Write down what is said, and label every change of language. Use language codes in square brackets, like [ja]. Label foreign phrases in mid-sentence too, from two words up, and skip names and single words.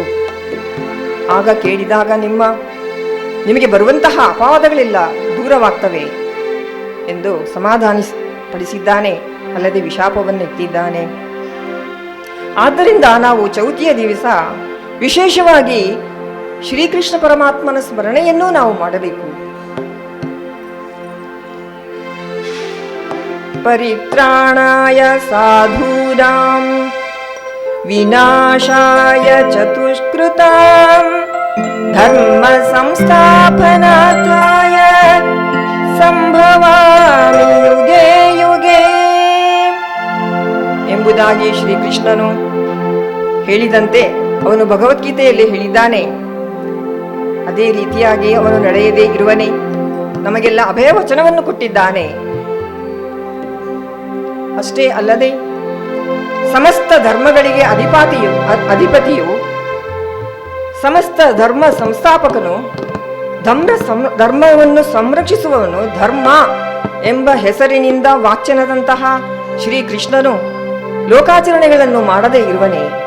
[kn] ಆಗ ಕೇಳಿದಾಗ ನಿಮಗೆ ಬರುವಂತಹ ಅಪವಾದಗಳೆಲ್ಲ ದೂರವಾಗ್ತವೆ ಎಂದು ಸಮಾಧಾನಪಡಿಸಿದ್ದಾನೆ. ಅಲ್ಲದೆ ವಿಶಾಪವನ್ನು ಎತ್ತಿದ್ದಾನೆ. ಆದ್ದರಿಂದ ನಾವು ಚೌತಿಯ ದಿವಸ ವಿಶೇಷವಾಗಿ ಶ್ರೀಕೃಷ್ಣ ಪರಮಾತ್ಮನ ಸ್ಮರಣೆಯನ್ನೂ ನಾವು ಮಾಡಬೇಕು. [sa] ಪರಿತ್ರಾಣಾಯ ಸಾಧೂನಾಂ ವಿನಾಶಾಯ ಚತುಷ್ಕೃತಾಂ ಧರ್ಮ ಸಂಸ್ಥಾಪನಾರ್ಥಾಯ ಸಂಭವಾಮಿ ಯುಗೇ ಯುಗೇ [kn] ಎಂಬುದಾಗಿ ಶ್ರೀಕೃಷ್ಣನು ಹೇಳಿದಂತೆ ಅವನು ಭಗವದ್ಗೀತೆಯಲ್ಲಿ ಹೇಳಿದ್ದಾನೆ. ಅದೇ ರೀತಿಯಾಗಿ ಅವನು ನಡೆಯದೇ ಇರುವನೇ ನಮಗೆಲ್ಲ ಅಭಯ ವಚನವನ್ನು ಕೊಟ್ಟಿದ್ದಾನೆ. ಅಷ್ಟೇ ಅಲ್ಲದೆ ಸಮಸ್ತ ಧರ್ಮಗಳಿಗೆ ಅಧಿಪತಿಯು ಸಮಸ್ತ ಧರ್ಮ ಸಂಸ್ಥಾಪಕನು, ಧರ್ಮವನ್ನು ಸಂರಕ್ಷಿಸುವವನು, ಧರ್ಮ ಎಂಬ ಹೆಸರಿನಿಂದ ವಾಚ್ಯನಾದಂತಹ ಶ್ರೀಕೃಷ್ಣನು ಲೋಕಾಚರಣೆಗಳನ್ನು ಮಾಡದೇ ಇರುವನೇ.